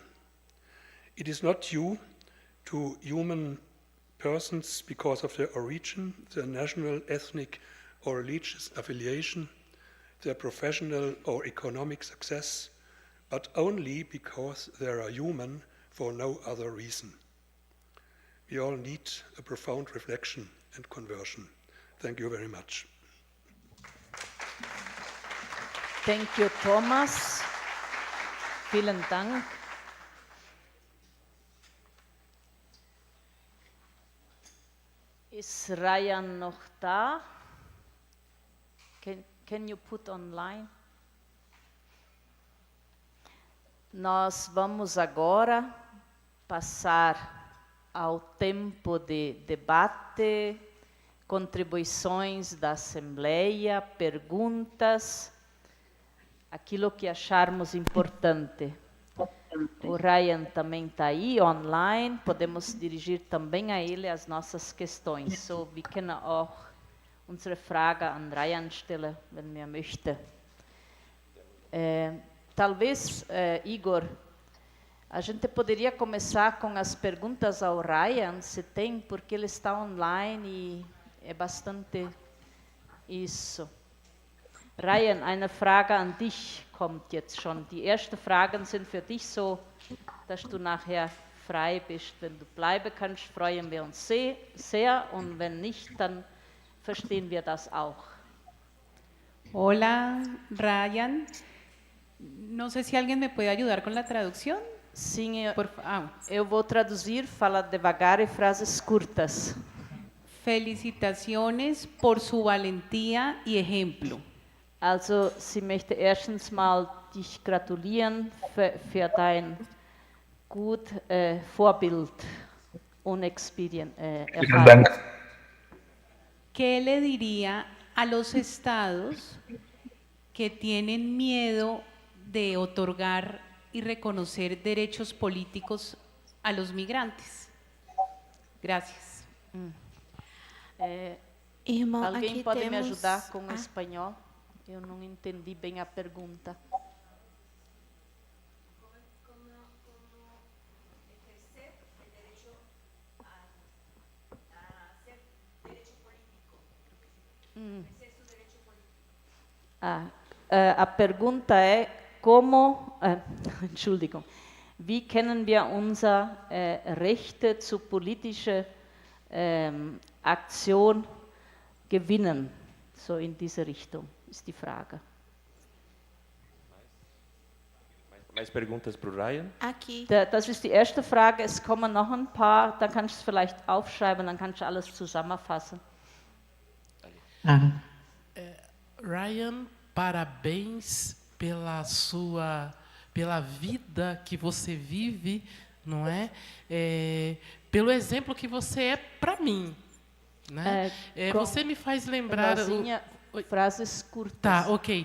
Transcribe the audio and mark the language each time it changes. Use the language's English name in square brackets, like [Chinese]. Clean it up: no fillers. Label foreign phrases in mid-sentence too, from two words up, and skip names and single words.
[English] It is not due to human persons because of their origin, their national, ethnic, or religious affiliation, their professional or economic success, but only because they are human for no other reason. We all need a profound reflection and conversion. Thank you very much. Thank you, Thomas. [German] Vielen Dank. Ist Ryan noch da? [English] Can you put online? [Portuguese] Nós vamos agora passar ao tempo de debate, contribuições da Assembleia, perguntas, aquilo que acharmos importante. O Ryan também está aí, online, podemos dirigir também a ele as nossas questões. [German] So, wir können auch unsere Frage an Ryan stellen, wenn wir möchte. [Portuguese] Talvez, Igor, a gente poderia começar com as perguntas ao Ryan, se tem, porque ele está online e é bastante isso. [German] Ryan, eine Frage an dich kommt jetzt schon. Die ersten Fragen sind für dich, so dass du nachher frei bist. Wenn du bleiben kannst, freuen wir uns sehr und wenn nicht, dann verstehen wir das auch. [Spanish] Hola, Ryan. No sé si alguien me puede ayudar con la traducción. [Portuguese] Sim, eu vou traduzir, fala devagar e frases curtas. [Spanish] Felicitaciones por su valentía y ejemplo. [German] Also, sie möchte erstens mal dich gratulieren für dein gut Vorbild und Erfahrung. [Spanish] ¿Qué le diría a los estados que tienen miedo de otorgar y reconocer derechos políticos a los migrantes? Gracias. [Portuguese] Alguém pode me ajudar com o espanhol? Eu não entendi bem a pergunta. Como exercer o direito a ser direito político? Exercer o direito político. A pergunta é como, [German] Entschuldigung, Wie können wir unsere Rechte zur politischen Aktion gewinnen? So in diese Richtung ist die Frage. [Portuguese] Mais perguntas para o Ryan? Aqui. [German] Das ist die erste Frage. Es kommen noch ein paar, dann kannst du es vielleicht aufschreiben, dann kannst du alles zusammenfassen. [Portuguese] Ryan, parabéns pela vida que você vive, não é? Pelo exemplo que você é para mim, né? Você me faz lembrar frases curtas. Tá, ok.